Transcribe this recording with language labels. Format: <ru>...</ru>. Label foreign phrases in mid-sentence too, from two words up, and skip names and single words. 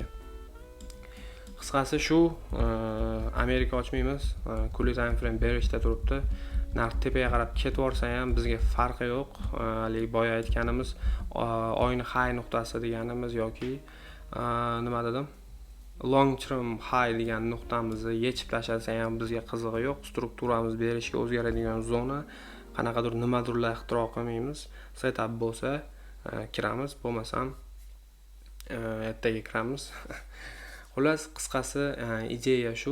<uz>Qisqasi shu, Amerika ochmaymiz, kunlik</uz> <en>time frame</en> <uz>berishda turibdi. Narx tepaga qarab ketvorsa ham bizga farqi yo'q. Hali boya aytganimiz oyni high nuqtasi deganimiz yoki nima dedim?</uz> <en>Long term high</en> <uz>degan nuqtamizni yechib tashlasa ham bizga qizig'i yo'q. Strukturamiz berishga o'zgaradigan zona, qanaqadir nimadirlar ixtiro qilmaymiz. Setup bo'lsa kiramiz, bo'lmasam ertaga kiramiz. Xullas, qisqasi ideya shu.</uz>